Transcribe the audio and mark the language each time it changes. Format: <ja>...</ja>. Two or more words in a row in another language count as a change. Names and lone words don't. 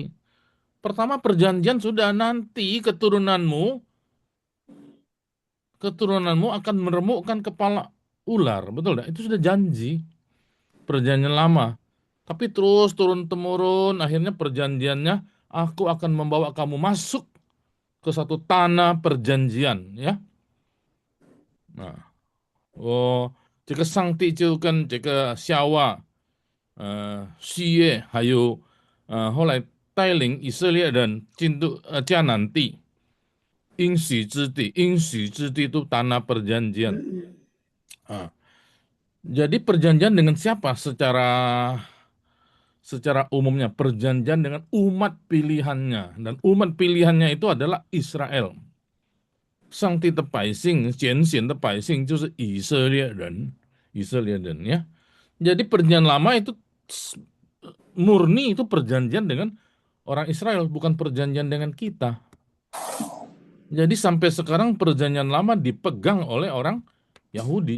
<id>Pertama perjanjian sudah nanti keturunanmu akan meremukkan kepala ular. Betul tidak? Itu sudah janji. Perjanjian lama. Tapi terus turun-temurun, akhirnya perjanjiannya, aku akan membawa kamu masuk ke satu tanah perjanjian. Ya. Nah,</id> <zh>oh, 这个上帝就跟这个夏娃、西耶还有后来带领以色列人进入迦南地应许之地，应许之地</zh> <id>itu tanah perjanjian. Ah, jadi perjanjian dengan siapa secara umumnya? Perjanjian dengan umat pilihannya, dan umat pilihannya itu adalah Israel.</id> <zh>上帝的百姓拣选的百姓就是以色列人，以色列人ya.</zh> <id>Jadi perjanjian lama itu murni itu perjanjian dengan orang Israel, bukan perjanjian dengan kita. Jadi sampai sekarang perjanjian lama dipegang oleh orang Yahudi.</id>